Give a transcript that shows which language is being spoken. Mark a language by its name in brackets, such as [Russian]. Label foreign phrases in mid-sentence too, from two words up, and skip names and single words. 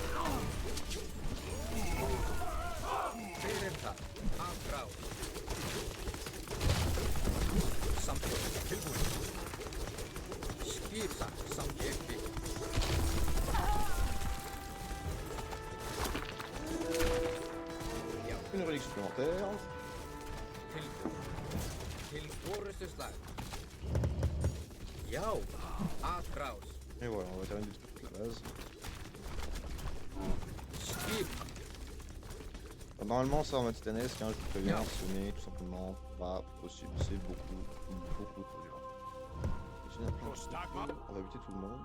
[French] Feretar. Akrau. Sampo. Tilbury. Skipa. Samjekti. Une relique supplémentaire. Tilbury. Til Oresteslag. Yao. Akraus. Et voilà, on va terminer de toute la base. Skipa. Normalement, ça en mode titanesque, hein, je vous préviens, ce n'est tout simplement pas possible. C'est beaucoup trop dur. J'ai un plan de- On va buter tout le monde.